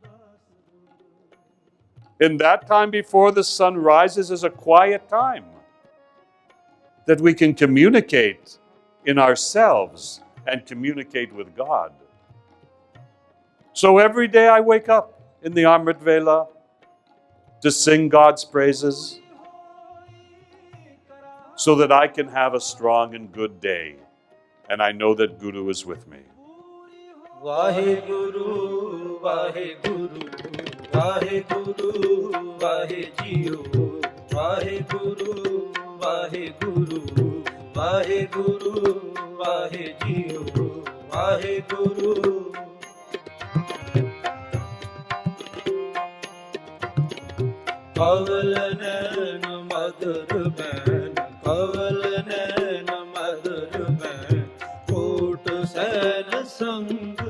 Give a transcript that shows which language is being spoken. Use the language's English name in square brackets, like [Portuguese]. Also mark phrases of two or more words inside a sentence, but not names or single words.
[English] In that time before the sun rises is a quiet time that we can communicate in ourselves and communicate with God. So every day I wake up in the [Punjabi] ਅੰਮ੍ਰਿਤ ਵੇਲਾ [English] to sing God's praises so that I can have a strong and good day. And I know that Guru is with me. [Punjabi] ਵਾਹਿ ਗੁਰੂ, ਵਾਹਿ ਗੁਰੂ, ਵਾਹਿ ਗੁਰੂ, ਵਾਹਿ ਜੀਓ, ਵਾਹਿ ਗੁਰੂ, ਵਾਹਿ ਗੁਰੂ, ਵਾਹਿ ਗੁਰੂ, ਵਾਹਿ ਜੀਓ, ਵਾਹਿ ਗੁਰੂ. ਕਵਲ ਨੈਨ ਮਧੁਰ ਬੈਨ, ਕਵਲ ਨੈਨ ਮਧੁਰ ਬੈਨ, ਕੋਟ ਸੈਨ ਸੰਗ